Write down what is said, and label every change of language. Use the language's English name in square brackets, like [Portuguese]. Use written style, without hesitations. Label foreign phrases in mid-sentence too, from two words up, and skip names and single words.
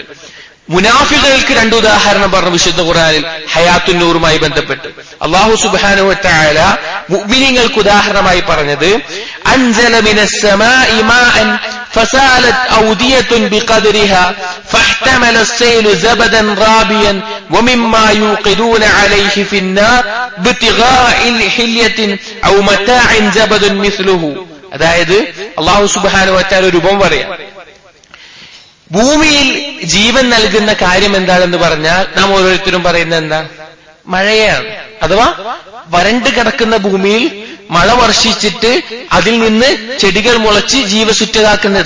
[Malayalam] മുനാഫിഖുകൾക്ക് രണ്ട് ഉദാഹരണം പറഞ്ഞു വിശുദ്ധ ഖുർആനിൽ ഹയാത്തുൻ നൂറുമായി ബന്ധപ്പെട്ട്. [Arabic] الله سبحانه وتعالى [Malayalam] മുഅ്മിനീങ്ങൾക്ക് ഉദാഹരണമായി പറഞ്ഞത്, [Arabic] أنزل من السماء ماء فسالت أودية بقدرها فاحتمل السيل زبدا رابيا ومما يوقدون عليه في النار ابتغاء حلية أو متاع زبد مثله. [Malayalam] അതായത് [Arabic] الله سبحانه وتعالى [Malayalam] രൂപം പറയാം. ഭൂമിയിൽ ജീവൻ നൽകുന്ന കാര്യം എന്താണെന്ന് പറഞ്ഞാൽ നാം ഓരോരുത്തരും പറയുന്ന എന്താ? മഴയാണ്. അഥവാ വരണ്ട് കിടക്കുന്ന ഭൂമിയിൽ മഴ വർഷിച്ചിട്ട് അതിൽ നിന്ന് ചെടികൾ മുളച്ച് ജീവസുറ്റതാക്കുന്നത്.